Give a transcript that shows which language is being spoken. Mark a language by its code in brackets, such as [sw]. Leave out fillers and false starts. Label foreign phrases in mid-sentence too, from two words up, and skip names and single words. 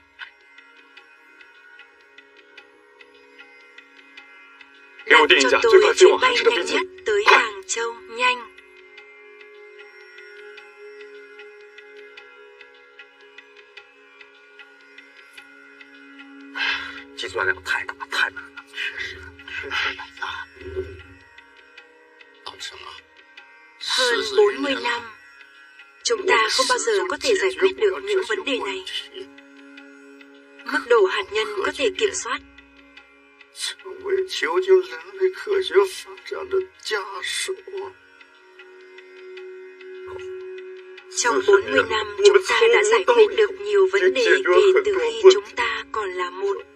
[zh] 给我定一架最快飞往韩市的飞机，快！计算量太大太难了，确实难啊。 [vi] Làm sao mà? Hơn 40 năm, chúng ta không bao giờ có thể giải quyết được những vấn đề này. Mức độ hạt nhân có thể kiểm soát. Trong 40 năm, chúng ta đã giải quyết được nhiều vấn đề kể từ khi chúng ta còn là một.